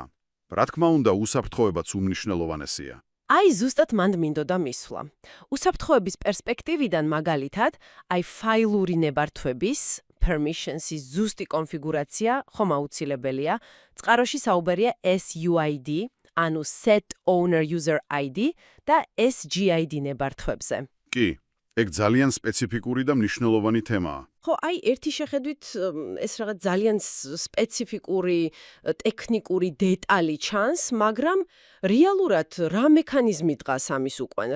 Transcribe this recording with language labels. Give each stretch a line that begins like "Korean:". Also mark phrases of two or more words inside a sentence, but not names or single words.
Georgian: რა თქმა უნდა, უსაფრთხოებაც უმნიშვნელოვანესია. აი ზუსტად მანდ მინდოდა მისვლა. უსაფრთხოების პერსპექტივიდან მაგალითად, აი ფაილური ნებართვების permissions-ის ზუსტი კონფიგურაცია ხომ აუცილებელია. წყაროში საუბარია SUID, ანუ
English: set owner user ID
Georgian: და SGID ნებართვებზე. კი, ეგ ძალიან სპეციფიკური და მნიშვნელოვანი თემაა. ხო, აი ერთი შეხედვით ეს რაღაც ძალიან სპეციფიკური ტექნიკური დეტალი ჩანს, მაგრამ რეალურად რა მექანიზმი დგას ამის უკან?